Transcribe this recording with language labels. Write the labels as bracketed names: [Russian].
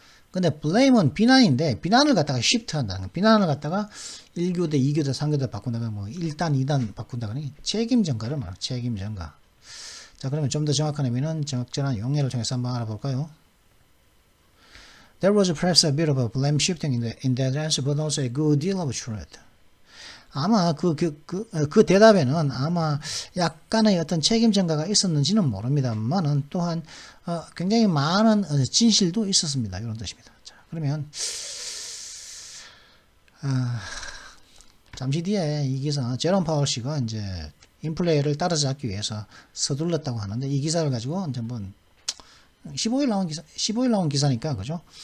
[Korean] 근데 blame은 비난인데 비난을 갖다가 shift 한다는 거. 비난을 갖다가 1교대, 2교대, 3교대 바꾼다가 뭐 1단, 2단 바꾼다가 책임 전가를 말하는 책임 전가. 자, 그러면 좀 더 정확한 의미는 적절한 용례를 통해서 한번 알아볼까요? [English] There was perhaps a bit of a blame shifting in that answer, but also a good deal of truth. [Korean] 아마 그 대답에는 아마 약간의 어떤 책임 전가가 있었는지는 모릅니다만은 또한 굉장히 많은 진실도 있었습니다. 이런 뜻입니다. 자, 그러면 잠시 뒤에 이 기사 제롬 파월 씨가 이제 인플레를 따라잡기 위해서 서둘렀다고 하는데 이 기사를 가지고 이제 한번 15일 나온 기사니까 그죠?